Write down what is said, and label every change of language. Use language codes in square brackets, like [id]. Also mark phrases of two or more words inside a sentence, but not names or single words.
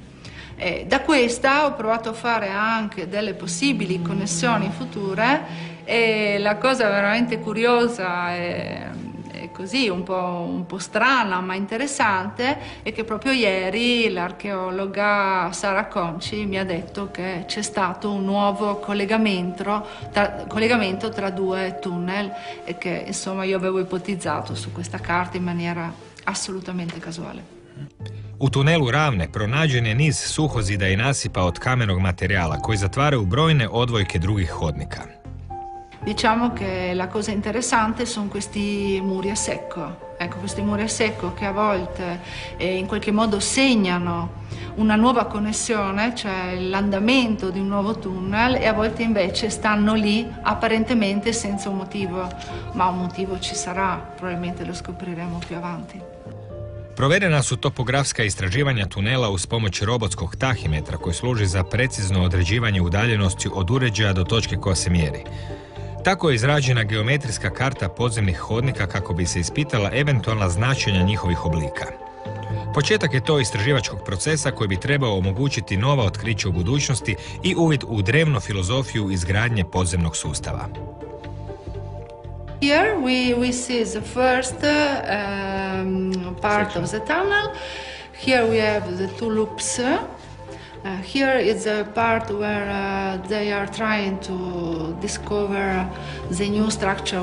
[it] E da questa ho provato a fare anche delle possibili connessioni future e la cosa veramente curiosa è così un po' strana ma interessante è che proprio ieri l'archeologa Sara Conci mi ha detto che c'è stato un nuovo collegamento tra due tunnel e che insomma io avevo ipotizzato su questa carta in maniera assolutamente casuale. [hr] U tunelu Ravne pronađen je niz suhozida i nasipa od kamenog materijala koji zatvaraju brojne odvojke drugih hodnika. [it] Diciamo che la cosa interessante sono questi muri a secco. Ecco, questi muri a secco che a volte in qualche modo segnano una nuova connessione, cioè l'andamento di un nuovo tunnel, e a volte invece stanno lì apparentemente senza un motivo, ma un motivo ci sarà, probabilmente lo scopriremo più avanti. [hr] Provedena su topografska istraživanja tunela uz pomoć robotskog tahimetra koji služi za precizno određivanje udaljenosti od uređaja do točke koja se mjeri. Tako je izrađena geometrijska karta podzemnih hodnika kako bi se ispitala eventualna značenja njihovih oblika. Početak je to istraživačkog procesa koji bi trebao omogućiti nova otkrića u budućnosti i uvid u drevnu filozofiju izgradnje podzemnog sustava. [en] Here we see the first part of the tunnel. Here we have the two loops. Here is the part where they are trying to discover the new structure.